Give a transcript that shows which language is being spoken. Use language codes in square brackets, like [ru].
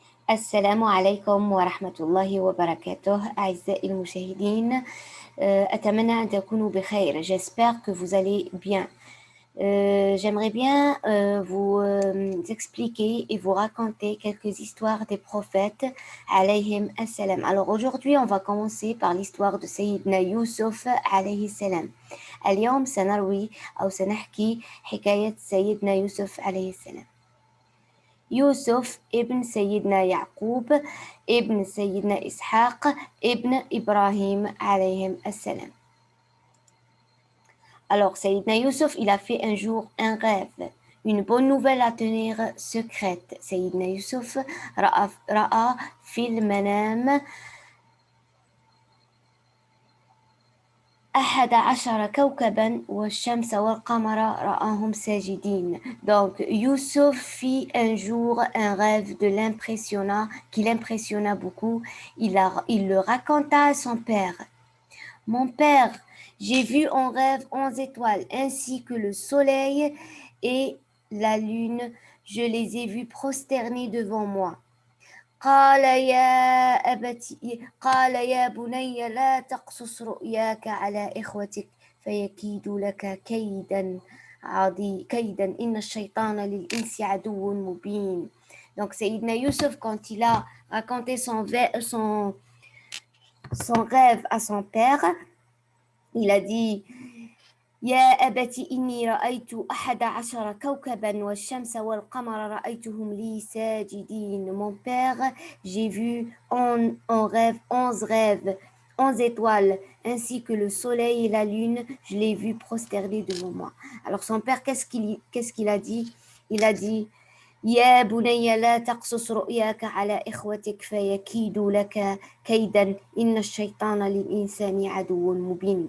[ar] السلام عليكم ورحمة الله وبركاته أعزائي المشاهدين أتمنى أن تكونوا بخير. [fr] J'espère que vous allez bien. J'aimerais bien vous expliquer et vous raconter quelques histoires des prophètes [ar] alayhim assalam. [fr] Alors aujourd'hui on va commencer par l'histoire de Sayyidina Yusuf [ar] alayhi salam. اليوم سنروي أو سنحكي حكاية سيدنا يوسف عليه السلام. يوسف ابن سيدنا يعقوب ابن سيدنا إسحاق ابن إبراهيم عليهم السلام. [fr] Alors, Sayyidina Yusuf, il a fait un jour un rêve, une bonne nouvelle à tenir secrète. [ar] Sayyidina Yusuf ra'a fil manam 11 كوكبا والشمس والقمر رآهم ساجدين. [fr] Donc Youssouf fit un jour un rêve qui l'impressionna beaucoup. Il le raconta à son père. Mon père, j'ai vu en rêve 11 étoiles ainsi que le soleil et la lune. Je les ai vus prosternés devant moi. [ar] قال يا بني لا تقصص رؤياك على إخوتك فيكيدوا لك كيدا إن الشيطان للإنس عدو مبين. [fr] Donc Sayyidina Yusuf, quand il a raconté son rêve à son père, il a dit [ar] يا أبت إني رأيت 11 كوكبا والشمس والقمر رأيتهم لي ساجدين. [fr] Mon père, j'ai vu en rêve 11 étoiles, ainsi que le soleil et la lune, je l'ai vu prosternés devant moi. Alors son père, qu'est-ce qu'il a dit? Il a dit [ar] يا بني لا تقصص رؤياك على إخوتك فيكيدوا لك كيدا إن الشيطان للإنسان عدو مبين.